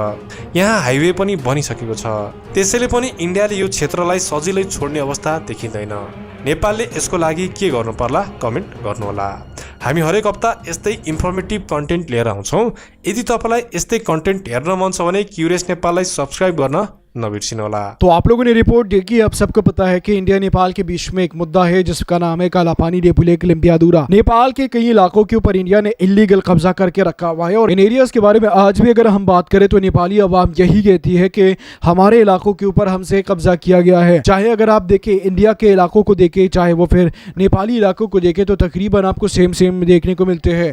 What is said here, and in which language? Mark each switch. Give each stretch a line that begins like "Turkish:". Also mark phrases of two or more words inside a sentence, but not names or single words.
Nepali: यहाँ हाइवे पनि बनिसकेको छ। त्यसैले पनि इन्डियाले यो क्षेत्रलाई सजिलै छोड्ने अवस्था देखिँदैन। नेपालले यसको लागि के गर्नु पर्ला? कमेन्ट गर्नुहोला। हामी हरेक हप्ता यस्तै इन्फर्मेटिभ कन्टेन्ट लिएर आउँछौँ। यदि तपाईँलाई यस्तै कन्टेन्ट हेर्न मन छ भने क्युरियस नेपाललाई सब्सक्राइब गर्न नबिर्सिनुहोला।
Hindi: तो आप लोगों ने रिपोर्ट देखी। अब सबको पता है कि इंडिया नेपाल के बीच में एक मुद्दा है जिसका नाम है कालापानी, लिपुलेक, लिम्पियाधुरा। नेपाल के कई इलाकों के ऊपर इंडिया ने इलीगल कब्जा करके रखा हुआ है और इन एरियाज के बारे में आज भी अगर हम बात करें तो नेपाली अवाम यही कहती है कि हमारे इलाकों के ऊपर हमसे कब्जा किया गया है। चाहे अगर आप देखें इंडिया के इलाकों को देखें, चाहे वो फिर नेपाली इलाकों को देखें, तो तकरीबन आपको सेम देखने को मिलते हैं।